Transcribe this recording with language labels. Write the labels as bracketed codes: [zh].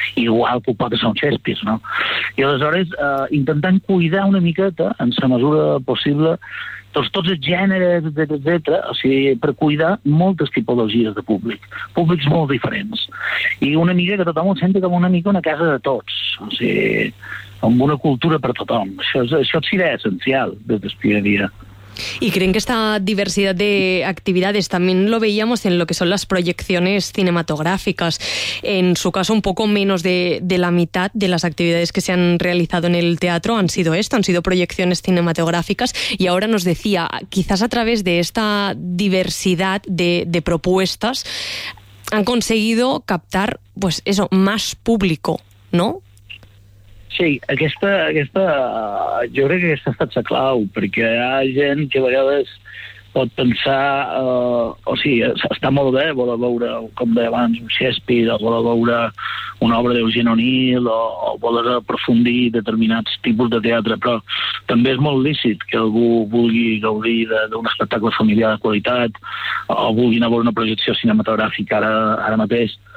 [ca] Igual que ho pot ser un Shakespeare, no? I aleshores, intentant cuidar una miqueta, en la mesura possible, tots els gèneres, etcètera, o sigui, per cuidar moltes tipologies de públic, públics molt diferents. I una mica que tothom ho senti com una mica una casa de tots, o sigui, amb una cultura per tothom. Això és idea essencial des del primer dia. [es] ¿Y creen que esta diversidad de actividades, también lo veíamos en lo que son las proyecciones cinematográficas, en su caso un poco menos de la mitad de las actividades que se han realizado en el teatro han sido esto, han sido proyecciones cinematográficas, y ahora nos decía, quizás a través de esta diversidad de propuestas han conseguido captar, pues eso, más público, ¿no? [ca] Sí, aquesta, jo crec que aquesta ha estat la clau, perquè hi ha gent que a vegades pot pensar, o sigui, està molt bé voler veure, com deia abans, un Shakespeare, o voler veure una obra d'Eugène O'Neill, o voler aprofundir determinats tipus de teatre, però també és molt lícit que algú vulgui gaudir d'un espectacle familiar de qualitat, o vulgui anar a veure una projecció cinematogràfica ara mateix.